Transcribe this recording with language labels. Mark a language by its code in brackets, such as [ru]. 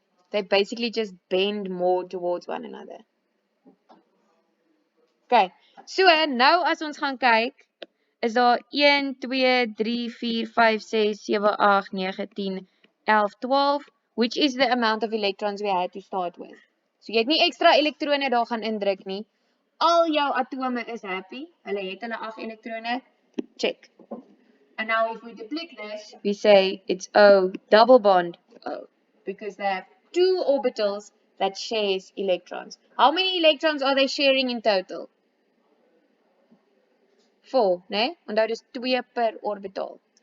[en] They basically just bend more towards one another. [af] Okay, so nou as ons gaan kyk, is daar 1, 2, 3, 4, 5, 6, 7, 8, 9, 10, 11, 12, [en] which is the amount of electrons we had to start with. [af] So jy het nie extra elektrone daar gaan indruk nie. Al jou atome is happy, hulle het hulle 8 elektrone, check. [en] And now if we deplete this, we say it's O, double bond O, because they have 2 orbitals that shares electrons. How many electrons are they sharing in total? 4, né? [af] Onthou dis 2 per orbital.